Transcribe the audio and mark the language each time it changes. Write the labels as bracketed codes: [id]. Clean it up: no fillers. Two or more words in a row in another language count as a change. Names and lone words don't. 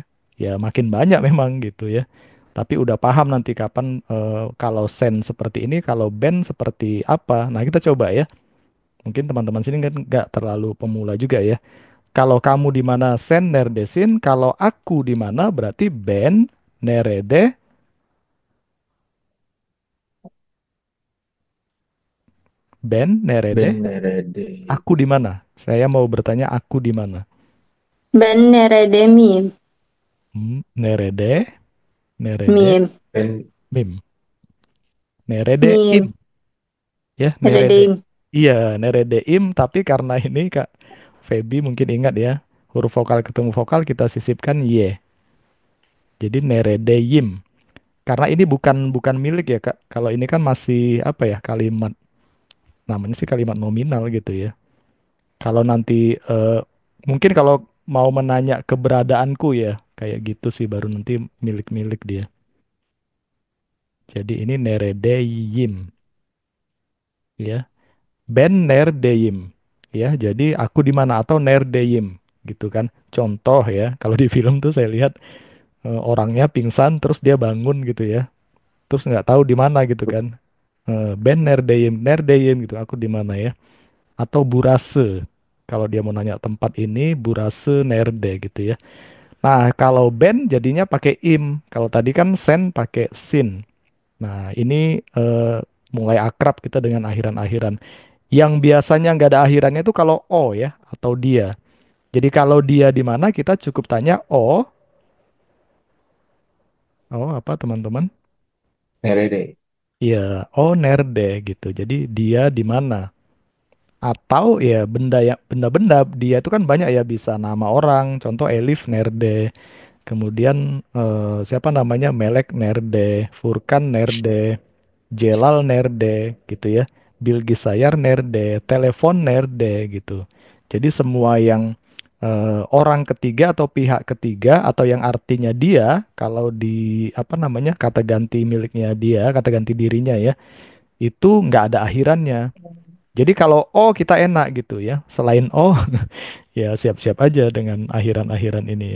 [id] Ya makin banyak memang gitu ya. Tapi udah paham nanti kapan kalau sen seperti ini, kalau band seperti apa. Nah kita coba ya. Mungkin teman-teman sini kan nggak terlalu pemula juga ya. Kalau kamu di mana sen nerdesin, kalau aku di mana berarti [tr] band nerede, band nerede. Benerade. [id] Aku di mana? Saya mau bertanya aku di mana? [tr] Ben nerede miyim? Nerede, nerede, Miyim. Ben mim. Nerede im Miyim. ya, nerede. Neredeyim. [id] Iya, [tr] nerede im [id] tapi karena ini Kak Feby mungkin ingat ya, huruf vokal ketemu vokal kita sisipkan y. Jadi [tr] nerede yim. [id] Karena ini bukan bukan milik ya Kak. Kalau ini kan masih apa ya, kalimat namanya sih kalimat nominal gitu ya. Kalau nanti mungkin kalau mau menanya keberadaanku ya, kayak gitu sih baru nanti milik-milik dia. Jadi ini neredeyim ya. [tr] Ben nerdeyim ya. [id] Jadi aku di mana atau nerdeyim gitu kan. Contoh ya, kalau di film tuh saya lihat orangnya pingsan terus dia bangun gitu ya. Terus nggak tahu di mana gitu kan. [tr] Ben nerdeyim, nerdeyim [id] gitu. Aku di mana ya? Atau burase. Kalau dia mau nanya tempat ini, [tr] burase nerde [id] gitu ya. Nah, kalau ben jadinya pakai im. Kalau tadi kan sen pakai sin. Nah, ini mulai akrab kita dengan akhiran-akhiran. Yang biasanya nggak ada akhirannya itu kalau o ya, atau dia. Jadi kalau dia di mana kita cukup tanya o, oh apa teman-teman? [tr] Nerede. [id] Ya, [tr] o nerde [id] gitu. Jadi dia di mana? Atau ya benda ya benda-benda dia itu kan banyak ya, bisa nama orang. Contoh [tr] Elif nerde. [id] Kemudian siapa namanya [tr] Melek nerde, Furkan nerde, Jelal nerde [id] gitu ya. [tr] Bilgisayar nerde, [id] telepon nerde gitu. Jadi semua yang orang ketiga atau pihak ketiga atau yang artinya dia kalau di apa namanya kata ganti miliknya dia, kata ganti dirinya ya, itu nggak ada akhirannya. Jadi kalau O kita enak gitu ya. Selain O ya siap-siap aja dengan akhiran-akhiran ini ya.